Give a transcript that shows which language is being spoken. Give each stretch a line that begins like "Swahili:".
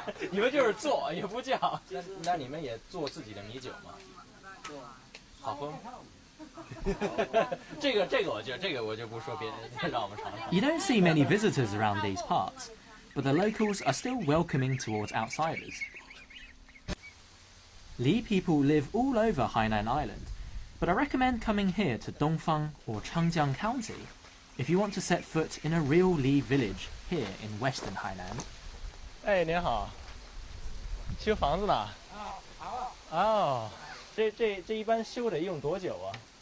Chinese: 你们就是做也不叫，那你们也做自己的米酒吗？好喝吗？这个我就不说别人，让我们尝尝。
English: You don't see many visitors around these parts, but the locals are still welcoming towards outsiders. Li people live all over Hainan Island, but I recommend coming here to Dongfang or Changjiang County if you want to set foot in a real Li village here in western Hainan.
Chinese: 哎，您好，修房子的。哦，这一般修得用多久啊？